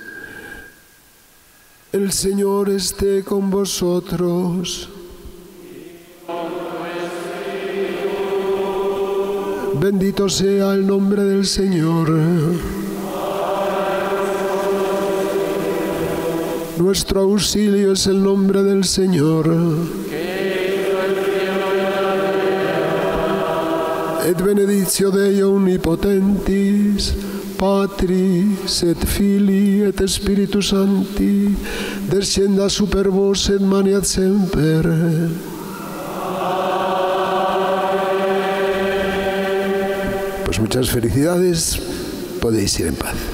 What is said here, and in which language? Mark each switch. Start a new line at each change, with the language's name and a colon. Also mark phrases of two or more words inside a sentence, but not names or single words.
Spanish: El Señor esté con vosotros. Bendito sea el nombre del Señor. Nuestro auxilio es el nombre del Señor.
Latin: Et benedictio Dei omnipotentis, Patris et Filii et Spiritus Sancti, descienda super vos et maniat semper.
Spanish: Pues muchas felicidades, podéis ir en paz.